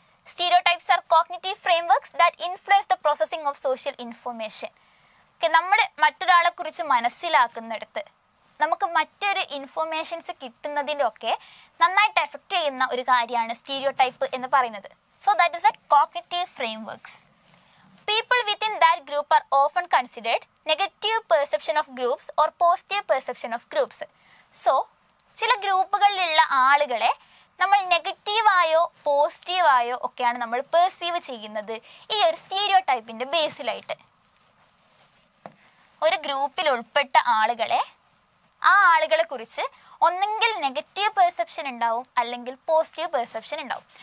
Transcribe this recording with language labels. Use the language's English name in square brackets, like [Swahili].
[English] Stereotypes are cognitive frameworks that influence the processing of social information. [Malayalam] നമ്മൾ മറ്റൊരാളെ കുറിച്ച് മനസ്സിലാക്കുന്നിടത്ത് നമുക്ക് മറ്റൊരു ഇൻഫർമേഷൻസ് കിട്ടുന്നതിലൊക്കെ നന്നായിട്ട് എഫക്റ്റ് ചെയ്യുന്ന ഒരു കാര്യമാണ് സ്റ്റീരിയോടൈപ്പ് എന്ന് പറയുന്നത്. [English] So that is a cognitive frameworks. People within that group are often considered negative perception of groups or positive perception of groups. [Malayalam] So, ചില ഗ്രൂപ്പുകളിലുള്ള ആളുകളെ നമ്മൾ നെഗറ്റീവായോ പോസിറ്റീവായോ ഒക്കെയാണ് നമ്മൾ പെർസീവ് ചെയ്യുന്നത് ഈ ഒരു സ്റ്റീരിയോടൈപ്പിൻ്റെ ബേസിലായിട്ട്. ഒരു ഗ്രൂപ്പിൽ ഉൾപ്പെട്ട ആളുകളെ, ആ ആളുകളെ കുറിച്ച് ഒന്നെങ്കിൽ നെഗറ്റീവ് പെർസെപ്ഷൻ ഉണ്ടാവും, അല്ലെങ്കിൽ പോസിറ്റീവ് പെർസെപ്ഷൻ ഉണ്ടാവും.